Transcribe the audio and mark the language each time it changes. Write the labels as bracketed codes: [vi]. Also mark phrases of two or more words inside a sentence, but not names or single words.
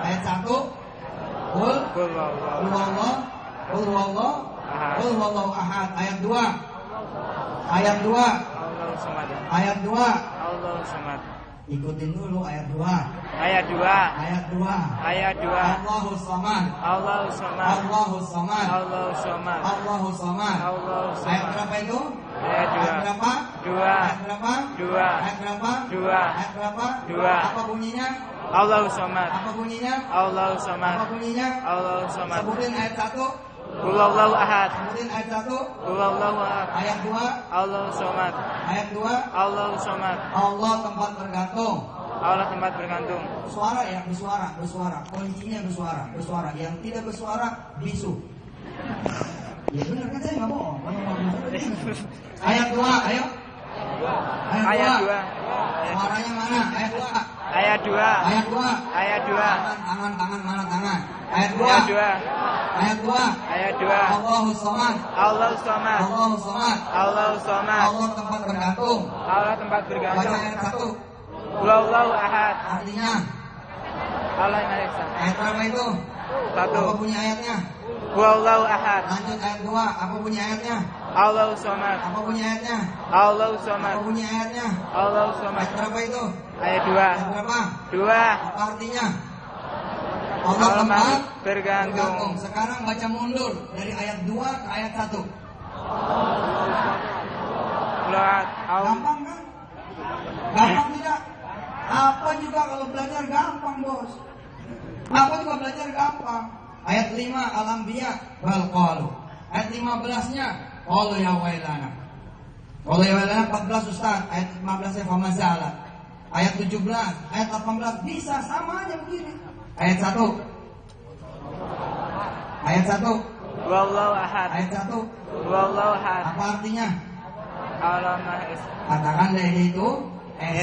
[id] Ayat 1. [ar] قل هو الله أحد. [id] Ayat 2. Ayat 2. [ar] الله الصمد. [id] Ayat 2. [ar] الله الصمد. [id] Ikutin dulu ayat 2. Ayat 2. Ayat 2. Ayat 2. [ar] الله الصمد. الله الصمد. الله الصمد. الله الصمد. الله الصمد. Allahu [id] Ayat [ar] samad. [id] berapa itu? Ayat 2. Ayat berapa? 2. Ayat berapa? 2. Ayat berapa? 2. Ayat berapa? 2. Apa bunyinya? [ar] الله الصمد. [id] Apa bunyinya? [ar] Allahu [id] Apa [ar] samad. [id] bunyinya? [ar] الله الصمد. [id] Sebutin ayat 1. [ar] هو الله أحد. [id] Sebutin ayat 1. [ar] هو الله أحد. [id] Ayat 2. [ar] الله الصمد. [id] Ayat 2. [ar] الله الصمد. [id] Allah tempat bergantung. Allah tempat bergantung. Suara ya, bersuara. Kuncinya bersuara. Yang tidak bersuara bisu. Ya benar kan, saya nggak bohong. Ayat 2, ayo. Ayat 2. Suaranya mana? Ayat 2. Ayat 2. Ayat 2. Ayat 2. Tangan mana tangan? Ayat 2. Ayat 2. Ayat 2. Ayat 2. [ar] الله الصمد. الله الصمد. الله الصمد. الله الصمد. [id] Allah tempat bergantung. Allah tempat Baca bergantung. ayat 1. [ar] هو الله أحد. [id] Artinya Allah yang Maha Esa. ayat berapa itu? 1. Apa bunyi ayatnya? [ar] هو الله أحد. [id] Lanjut ayat 2. Apa bunyi ayatnya? [ar] الله الصمد. [id] Apa bunyi ayatnya? [ar] Allahu [id] Apa [ar] samad. [id] bunyi ayatnya? [ar] الله الصمد. [id] Ayat berapa itu? Ayat 2. Ayat berapa? 2. Apa artinya? Allah Allah tempat bergantung. Sekarang baca mundur dari ayat 2 ke ayat 1. Gampang kan? Gampang tidak? Apa juga kalau belajar gampang, Bos. Apa juga belajar gampang. Ayat 5 Al-Anbiya [ar] بل قالوا. [id] Ayat 15-nya [ar] قالوا يا ويلنا. قالوا يا ويلنا [id] 14 Ustaz. Ayat 15-nya famazala. Ayat 17, ayat 18 bisa sama aja begini. Ayat 1. Ayat 1. [ar] والله أحد. [id] Ayat 1. [ar] والله أحد. [id] Apa artinya? Allah Maha Esa. Katakan dari itu Esa.